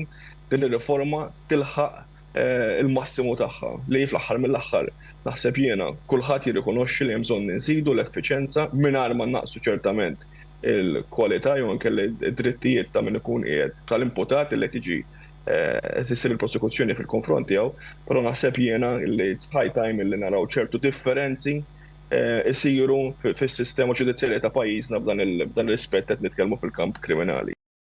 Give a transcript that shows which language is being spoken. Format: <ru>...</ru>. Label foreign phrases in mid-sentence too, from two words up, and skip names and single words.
<mt>din ir-riforma tilħaq il-massimu tagħha li fl-aħħar mill-aħħar naħseb jiena kulħadd jirrikonoxxi li hemm bżonn inżidu l-effiċjenza mingħajr ma naqsu ċertament il-kwalità jew anke d-drittijiet ta' min ikun qiegħed tal-imputat li tiġi tisir il-prosekuzzjoni fil-konfront tiegħu, però naħseb jiena li</mt> <en>it's high time</en> <mt>li naraw ċertu differenzi isiru fis-sistema ġudizzjarja ta' pajjiżna b'dan ir-rispett qed nitkellmu fil-kamp kriminali.</mt>